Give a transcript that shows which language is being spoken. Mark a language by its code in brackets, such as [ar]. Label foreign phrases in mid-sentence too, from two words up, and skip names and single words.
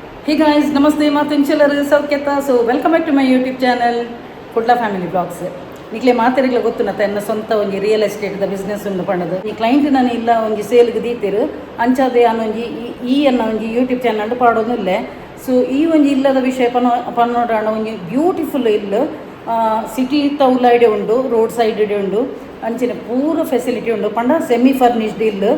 [en] Hey guys, Namaste, Matunchalaru, Sauketa. So welcome back to my YouTube channel, Kudla Family Vlogs. [tcy] ನಿಕ್ಲೆ ಮಾತಾಡಿಗ್ಲ ಗೊತ್ತುನತ್ತ ಎನ್ನ ಸ್ವಂತ ಒಂಜಿ [en] real estate business [tcy] ಉಂಡು ಪಂಡದು ಈ ಕ್ಲೈಂಟ್ ನಾನು ಇಲ್ಲ ಒಂಜಿ ಸೇಲ್ಗೆ ದೀತಿರು ಅಂಚಾದೆ ಅನ್ನೊಂಜಿ ಈ ಎನ್ನ ಒಂಜಿ ಯೂಟ್ಯೂಬ್ ಚಾನಲ್ ಪಾಡೋದಿಲ್ಲೆ. ಸೊ ಈ ಒಂಜಿ ಇಲ್ಲದ ವಿಷಯ ಪನ್ನೋಡಾಂಡ ಒಂಜಿ ಬ್ಯೂಟಿಫುಲ್ ಇಲ್ಲು ಸಿಟಿ ತೌಲೈಡೆ ಉಂಡು, [en] road side [tcy] ಉಂಡು, ಅಂಚಿನ ಪೂರ ಫೆಸಿಲಿಟಿ ಉಂಡು ಪಂಡ [en] semi furnished [tcy] ಇಲ್ಲು.